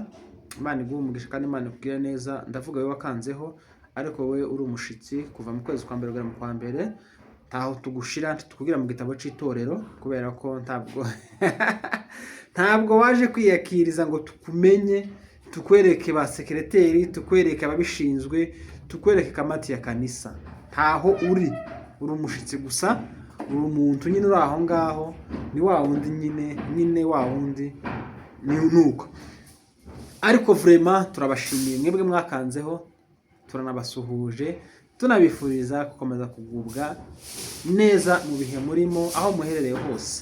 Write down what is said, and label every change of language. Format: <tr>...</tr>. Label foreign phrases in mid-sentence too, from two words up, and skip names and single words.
<rw>Imana iguhe umugisha kandi Imana ikugire neza. Ndavuga wowe wakanzeho ariko wowe uri umushitsi kuva mu kwezi kwa mbere kugera mu kwa mbere, taho tugushira tukugira mu gitabo cy'itorero kubera ko ntabwo waje kwiyakiriza ngo tukumenye, tukwereke ba sekreteri, tukwereke ababishinzwe, tukwereke</rw> <sw>kamati ya kanisa.</sw> <rw>Ntaho uri umushitsi gusa, uri umuntu nyine uri aho ngaho, ni wa wundi nyine wa wundi ni nuko. Ariko vraiment turabashimiye mwebwe mwakanzeho, turanabasuhuje, tunabifuriza gukomeza kugubwa neza mu bihe murimo aho muherereye hose.</rw>